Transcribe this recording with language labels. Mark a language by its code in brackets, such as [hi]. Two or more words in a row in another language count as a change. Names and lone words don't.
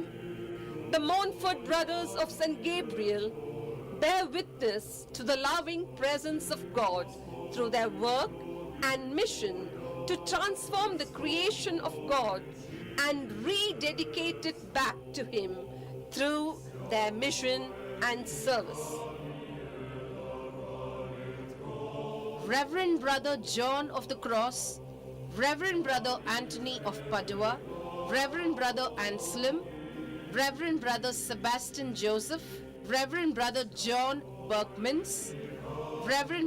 [en] The Montfort Brothers of St. Gabriel bear witness to the loving presence of God through their work and mission to transform the creation of God and rededicate it back to Him through their mission and service. Reverend Brother John of the Cross, Reverend Brother Anthony of Padua, Reverend Brother Anselm, Reverend Brother Sebastian Joseph, Reverend Brother John Berkmans, Reverend